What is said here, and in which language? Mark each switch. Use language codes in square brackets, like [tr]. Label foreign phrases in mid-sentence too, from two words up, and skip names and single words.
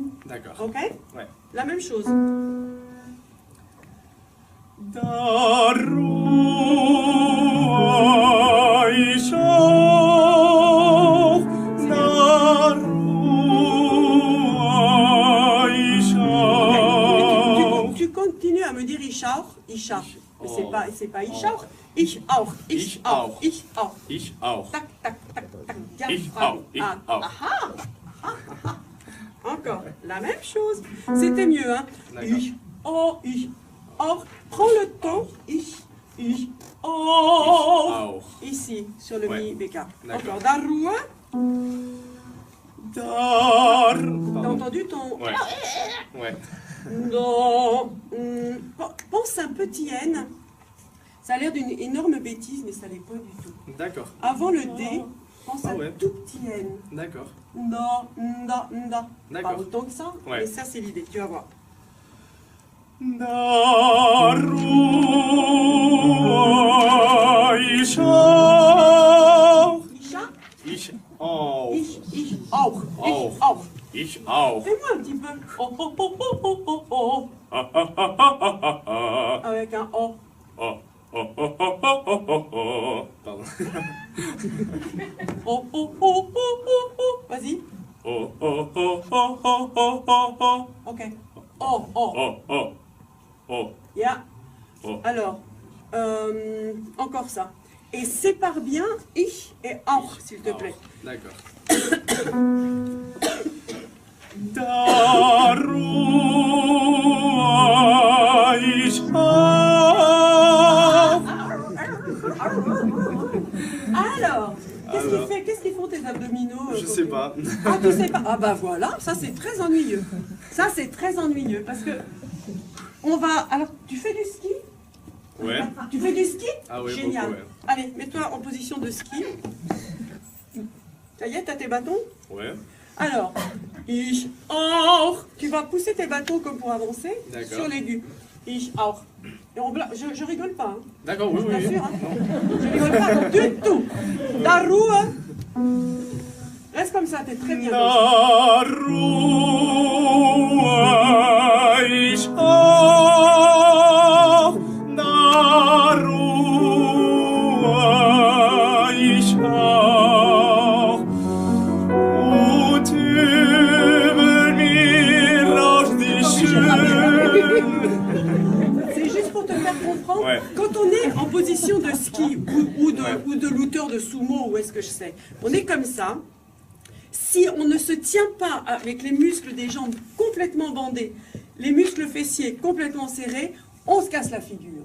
[fr] D'accord. Ok? Ouais. La même chose. [de] Da ruhe ich auf. Da ruhe ich auf. [fr] Tu continues à me dire [de] ich auch. [fr] Mais Oh. c'est pas [de] ich auch. Ich auch. Ich auch. Ich auch. Ich auch. Tac, tac, tac, tac. Ich [fr] Diaphragme. [de] auch. Ich Ah, auch. [fr] aha. Encore la même chose. C'était mieux, hein? D'accord. [de] Ich auch. [fr] Prends le temps. [de] Ich Ich auch. Auch. [fr] Ici, sur le Ouais. mi béka. D'accord. Encore. [de] Da Ruhe. Dar. [fr] T'as entendu ton... Ouais. Ouais. Non. Pense à un petit N. Ça a l'air d'une énorme bêtise, mais ça l'est pas du tout. D'accord. Avant le D, pense à Ah ouais. un tout petit N. D'accord. Nda, nda, nda. Pas D'accord. autant que ça, Ouais. mais ça c'est l'idée, tu vas voir. [de] Darua ich Isha, Ich auch. ich auch. Auch. Ich auch. Ich auch. [fr] Fais-moi un petit peu. Oh, oh, oh, oh, oh, oh, oh. ha ha ha ha ha ha. Avec un O. Oh, oh, oh, oh, oh, oh, oh, oh. Pardon. Oh, oh, oh, oh, oh, oh. Vas-y. Oh, oh, oh, oh, oh, oh, oh, oh. Ok. Oh, oh. Oh, oh, oh. Yeah. Oh. Alors, encore ça. Et sépare bien ich et auch, s'il te plaît. D'accord. [de] Darua ich auch. [fr] Alors, Alors. qu'est-ce qu'ils font tes abdominaux Je quand sais tu- pas. Ah, tu sais pas. Ah bah voilà, ça c'est très ennuyeux. Ça c'est très ennuyeux parce que on va. Alors, tu fais du ski? Ouais. Tu fais du ski? Ah ouais, Génial. beaucoup, ouais. Allez, mets-toi en position de ski. Ça y est, t'as tes bâtons? Ouais. Alors, [de] ich auch. [fr] Tu vas pousser tes bâtons comme pour avancer D'accord. sur l'aigu. [de] Ich auch. [fr] Et je rigole pas. Hein. D'accord, oui, Je oui. t'assure. Hein. Je rigole pas du tout. [de] Da Ruhe. [fr] Reste comme ça, t'es très bien. [de] Darua ich auch. Darua ich auch. Und über mir rauscht die schön. [fr] C'est juste pour te faire comprendre. Ouais. Quand on est en position de ski ou de, Ouais. ou de lutteur de sumo, ou est-ce que je sais, on est comme ça. Si on ne se tient pas avec les muscles des jambes complètement bandés, les muscles fessiers complètement serrés, on se casse la figure.